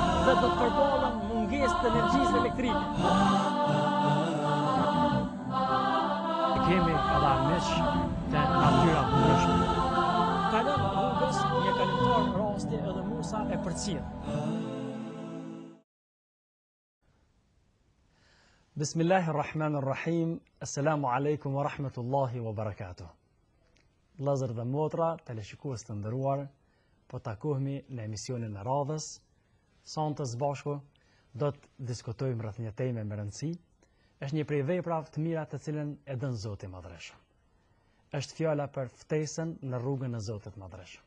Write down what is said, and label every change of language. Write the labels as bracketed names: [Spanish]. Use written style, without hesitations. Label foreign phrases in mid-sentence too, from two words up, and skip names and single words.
[Albanian] dhe do të përballen mungesë të energjisë elektrike. Kemi edhe armiq të natyra të ndryshme. Kalon rrugës një kalimtar rasti edhe Musa e përcjell. Bismillahirrahmanirrahim. [Arabic] السلام عليكم ورحمة الله وبركاته. [Albanian] Vëllezër dhe motra, teleshikues të nderuar, po takohemi në emisionin e radhës. Sonte së bashku do të diskutojmë rreth një teme me rëndësi. Është një prej veprave të mira të cilën e dën Zoti i Madhreshëm. Është fjala për ftesën në rrugën e Zotit të Madhreshëm.